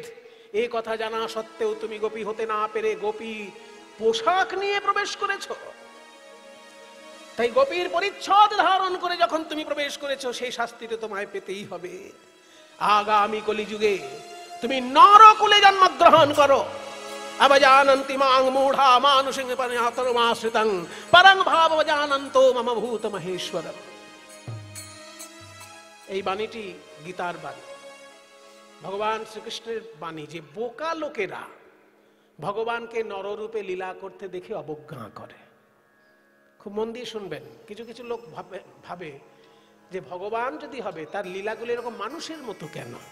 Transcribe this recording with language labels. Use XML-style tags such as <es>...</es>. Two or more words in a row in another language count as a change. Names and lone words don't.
<bn>এই কথা জানা সত্ত্বেও তুমি গোপী হতে না পেরে গোপী পোশাক নিয়ে প্রবেশ করেছো। তাই গোপীর পরিচ্ছদ ধারণ করে যখন তুমি প্রবেশ করেছো, সেই শাস্তিতে তোমায় পেতেই হবে। আগামী কলিযুগে তুমি নরকুলে জন্মগ্রহণ করো।</bn> <sa>अवजानन्ति मां मूढ़ा मानुषिं परिहतरुमाश्रितं परं भाववजानन्तो मम भूत महेश्वरम्।</sa> <bn>এই বাণীটি গীতার বাণী, ভগবান শ্রীকৃষ্ণের বাণী, যে বোকা লোকেরা ভগবানকে নররূপে লীলা করতে দেখে অবজ্ঞা করে। খুব মন দিয়ে শুনবেন, কিছু কিছু লোক ভাবে যে ভগবান যদি হবে তার লীলাগুলো এরকম মানুষের মতো কেন?</bn>